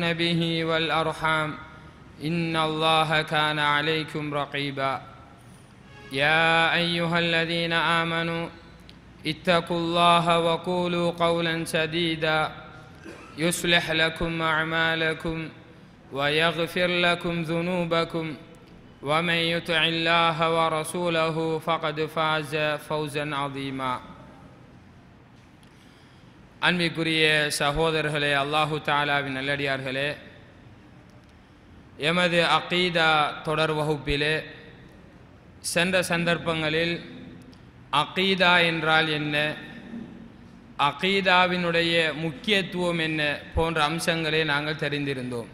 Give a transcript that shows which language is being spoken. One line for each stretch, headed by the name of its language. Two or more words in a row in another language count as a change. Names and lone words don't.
Arabic: به والأرحام إن الله كان عليكم رقيبا يا أيها الذين آمنوا اتقوا الله وقولوا قولا سديدا يصلح لكم أعمالكم ويغفر لكم ذنوبكم ومن يطع الله ورسوله فقد فاز فوزا عظيما
Tamil: அன்பிற்குரிய சகோதரர்களே,
Arabic: الله تعالى
Tamil: நல்லடியார்களே, எமது அகீதா தொடர் வகுப்பிலே சென்ற சந்தர்ப்பங்களில் அகீதா என்றால் என்ன, அகீதாவினுடைய முக்கியத்துவம் என்ன போன்ற அம்சங்களை நாங்கள் தெரிந்திருந்தோம்.